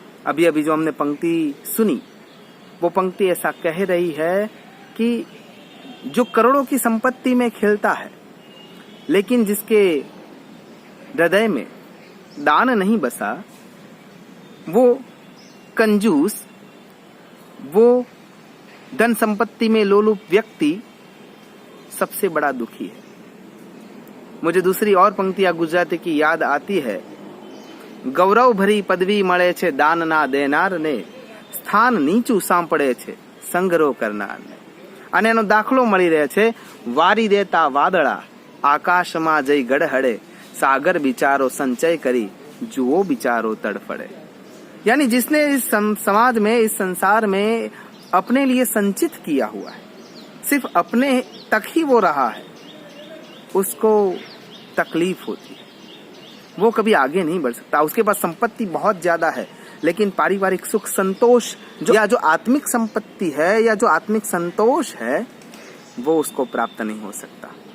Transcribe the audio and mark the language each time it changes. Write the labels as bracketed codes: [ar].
[hi] अभी अभी जो हमने पंक्ति सुनी, वो पंक्ति ऐसा कह रही है कि जो करोड़ों की संपत्ति में खेलता है, लेकिन जिसके हृदय में दान नहीं बसा, वो कंजूस, वो धन संपत्ति में लोलुप व्यक्ति सबसे बड़ा दुखी है। मुझे दूसरी और पंक्तियां गुजराती की याद आती है। [gu] गौरव भरी पदवी मळे छे दान ना देनार ने, स्थान नीचू सांपड़े छे संग्रह करनार ने। અને એનો દાખલો મળી રહે છે, વારી દેતા વાદળા આકાશમાં જઈ ગડહડે, સાગર બિચારો સંચય કરી જુઓ બિચારો તડફડે। [hi] यानी जिसने इस समाज में, इस संसार में अपने लिए संचित किया हुआ है, सिर्फ अपने तक ही वो रहा है, उसको तकलीफ होती है, वो कभी आगे नहीं बढ़ सकता। उसके पास संपत्ति बहुत ज्यादा है, लेकिन पारिवारिक सुख संतोष या जो आत्मिक संपत्ति है या जो आत्मिक संतोष है, वो उसको प्राप्त नहीं हो सकता।